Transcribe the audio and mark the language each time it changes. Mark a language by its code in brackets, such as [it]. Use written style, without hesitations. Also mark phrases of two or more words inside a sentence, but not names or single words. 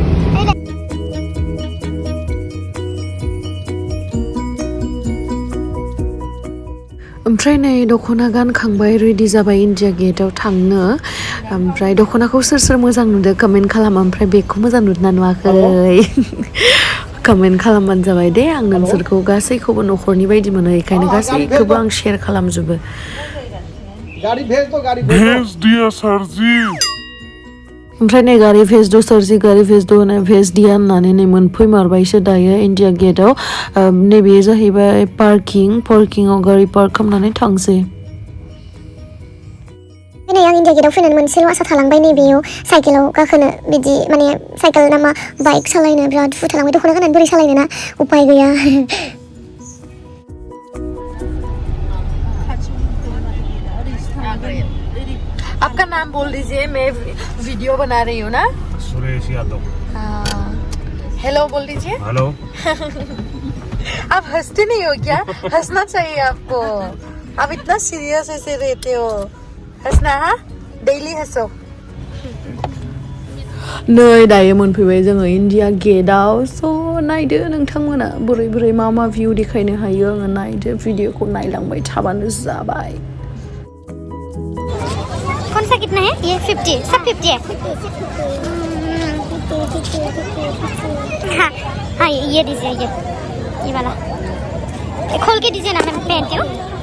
[brx] ओमफ्राय नै दख'ना गानखांबाय रेडि जाबाय इन्डिया गेटआव थांनो ओमफ्राय दख'नाखौ सोर मोजां नुदों कमेन्ट खालाम ओमफ्राय बेगखौ मोजां नुदोंना नुवाखै कमेन्ट खालामबानो जाबाय दे आं नोंसोरखौ गासैखौबो न'खरनि बायदि मोनो बेखायनो गासैखौबो आं शेयार खालामजोबो [hi] भेज दिया सर जी [brx] ओमफ्राय नै गारि [hi] भेज द' सारजि [brx] गारि [hi] भेज द' [brx] होनाय [hi] भेज दिया [brx] होननानै नै मोनफैमारबायसो दायो इन्डिया गेटआव नैबे जाहैबाय पार्किंआव गारि पार्क खालामनानै थांसै नै आं इन्डिया गेटआव फैनानै मोनसेल' आसा थालांबाय नैबेयाव साइकेलाव गाखोनो बिदि माने साइकेल नामा बाइक सालायनो बिराद दुखु थालांबाय दख'ना गाननानै बोरै सालायनो ना उपाय गैया [hi] आपका नाम बोल दीजिए मैं वीडियो बना रही हूँ ना सुरेश यादव हेलो बोल दीजिए हेलो आप हंसते नहीं हो क्या हंसना चाहिए आपको आप इतना सीरियस ऐसे रहते हो हंसना हा डेली हंसो [brx] नै दायो मोनफैबाय जोङो इन्डिया गेटआव स' नायदो नोंथांमोना बोरै मा भिउ देखायनो हायो आङो नायदो भिडिअखौ नायलांबाय थाबानो जाबाय [hi] कौन सा कितना है ये 50 सब 50 है हाँ ये दीजिए ये वाला खोल के दीजिए ना मैं पहनती हूँ